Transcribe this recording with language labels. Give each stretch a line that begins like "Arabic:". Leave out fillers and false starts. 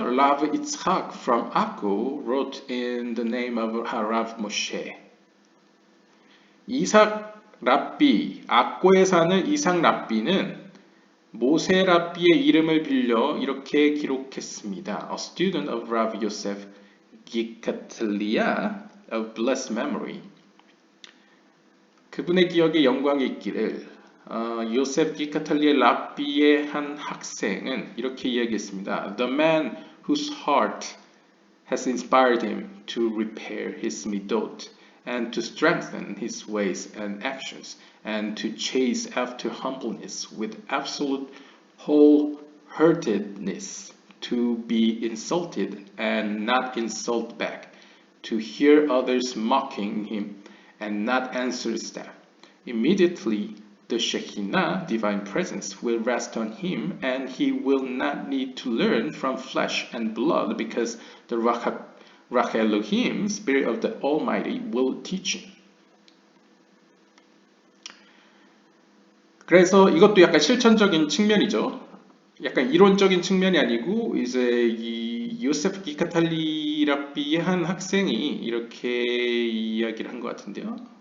English: Rav Yitzhak from Akko wrote in the name of Harav Moshe.
Korean: 이삭 랍비, 악고에 사는 이삭 랍비는 모세 랍비의 이름을 빌려 이렇게 기록했습니다.
English: A student of Rav Yosef Gikatlia of blessed memory.
Korean: 그분의 기억에 영광이 있기를. 요셉 기카탈리의 랍비의 한 학생은 이렇게 이야기했습니다.
English: The man whose heart has inspired him to repair his midot and to strengthen his ways and actions and to chase after humbleness with absolute wholeheartedness, to be insulted and not insult back, to hear others mocking him and not answer them. Immediately the Shekinah, divine presence, will rest on him, and he will not need to learn from flesh and blood, because the Rach Elohim, Spirit of the Almighty, will teach him.
Korean: 그래서 이것도 약간 실천적인 측면이죠. 약간 이론적인 측면이 아니고 이제 이 요세프 기카탈리 랍비의 한 학생이 이렇게 이야기를 한 것 같은데요.